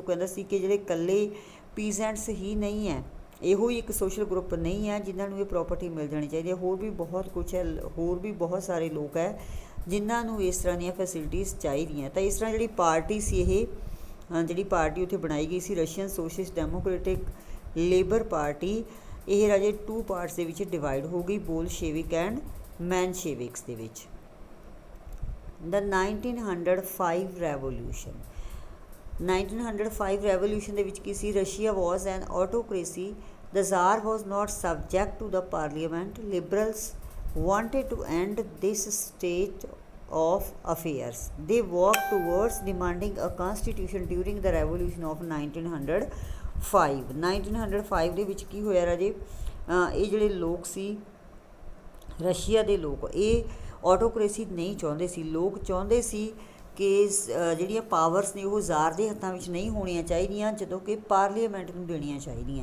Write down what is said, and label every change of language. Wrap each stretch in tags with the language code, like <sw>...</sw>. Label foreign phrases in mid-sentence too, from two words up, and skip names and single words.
<pa>ਉਹ ਕਹਿੰਦਾ ਸੀ ਕਿ ਜਿਹੜੇ ਇਕੱਲੇ ਪੀਜ਼ੈਂਟਸ ਹੀ ਨਹੀਂ ਹੈ, ਇਹੋ ਹੀ ਇੱਕ</pa> <en>social group</en> <pa>ਨਹੀਂ ਹੈ ਜਿਨ੍ਹਾਂ ਨੂੰ ਇਹ ਪ੍ਰੋਪਰਟੀ ਮਿਲ ਜਾਣੀ ਚਾਹੀਦੀ ਹੈ, ਹੋਰ ਵੀ ਬਹੁਤ ਕੁਛ ਹੈ, ਹੋਰ ਵੀ ਬਹੁਤ ਸਾਰੇ ਲੋਕ ਹੈ ਜਿਨ੍ਹਾਂ ਨੂੰ ਇਸ ਤਰ੍ਹਾਂ ਦੀਆਂ ਫੈਸਿਲਿਟੀਜ਼ ਚਾਹੀਦੀਆਂ। ਤਾਂ ਇਸ ਤਰ੍ਹਾਂ ਜਿਹੜੀ ਪਾਰਟੀ ਸੀ, ਇਹ ਜਿਹੜੀ ਪਾਰਟੀ ਉੱਥੇ ਬਣਾਈ ਗਈ ਸੀ ਰਸ਼ੀਅਨ ਸੋਸ਼ਲਿਸਟ ਡੈਮੋਕ੍ਰੈਟਿਕ ਲੇਬਰ ਪਾਰਟੀ, ਇਹ ਰਾਜੇ 2 ਪਾਰਟਸ ਦੇ ਵਿੱਚ ਡਿਵਾਈਡ ਹੋ ਗਈ, ਬੋਲਸ਼ੇਵਿਕ ਐਂਡ ਮੈਨਸ਼ੇਵਿਕਸ ਦੇ ਵਿੱਚ।</pa> <en>The 1905 revolution।</en> <pa>1905 revolution ਦੇ ਵਿੱਚ ਕੀ ਸੀ, ਰਸ਼ੀਆ</pa> <en>was an autocracy। The Tsar was not subject to the parliament। Liberals wanted to end this state of affairs। They worked towards demanding a constitution during the revolution of 1905।</en> <pa>1905 ਦੇ ਵਿੱਚ ਕੀ ਹੋਇਆ ਰਾਜੇ, ਇਹ ਜਿਹੜੇ ਲੋਕ ਸੀ ਰਸ਼ੀਆ ਦੇ ਲੋਕ, ਇਹ ਆਟੋਕ੍ਰੇਸੀ ਨਹੀਂ ਚਾਹੁੰਦੇ ਸੀ। ਲੋਕ ਚਾਹੁੰਦੇ ਸੀ ਕਿ ਜਿਹੜੀਆਂ ਪਾਵਰਸ ਨੇ ਉਹ ਜ਼ਾਰ ਦੇ ਹੱਥਾਂ ਵਿੱਚ ਨਹੀਂ ਹੋਣੀਆਂ ਚਾਹੀਦੀਆਂ, ਜਦੋਂ ਕਿ ਪਾਰਲੀਮੈਂਟ ਨੂੰ ਦੇਣੀਆਂ ਚਾਹੀਦੀਆਂ।</pa>